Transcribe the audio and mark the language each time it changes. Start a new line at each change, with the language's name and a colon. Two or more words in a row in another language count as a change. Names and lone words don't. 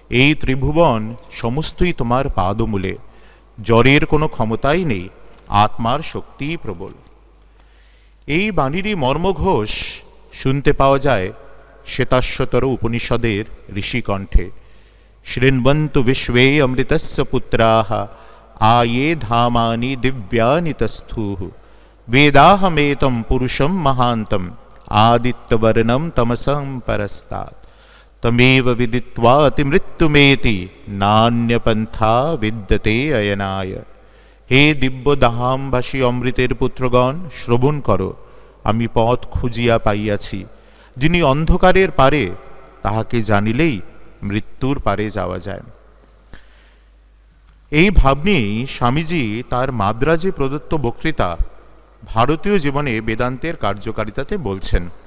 Bangla: এই ত্রিভুবন সমস্তই তোমার পাদমূলে। জড়ের কোনো ক্ষমতাই নেই, আত্মার শক্তিই প্রবল। এই বাণীরই মর্মঘোষ শুনতে পাওয়া যায় শ্বেতাশ্বতর উপনিষদের ঋষিকণ্ঠে।
Sanskrit: শৃण्वन्तु विश्वे अमृतस्य पुत्राः आये धामानि दिव्यानि तस्थुः वेदाहमेतं पुरुषं महान्तं आदित्यवर्णं तमसं परस्तात् तमेव विदित्वा अतिमृत्युमेति नान्यपन्था विद्यते अयनाय।
Bangla: হে দিব্যদাহামভাসী অমৃতের পুত্রগণ, শ্রবণ করো, আমি পথ খুঁজিয়া পাইয়াছি। যিনি অন্ধকারের পারে, তাহাকে জানিলেই মৃত্যুর পারে যাওয়া যায়। এই ভাব নিয়েই স্বামীজি তার মাদ্রাজে প্রদত্ত বক্তৃতা ভারতীয় জীবনে বেদান্তের কার্যকারিতাতে বলছেন।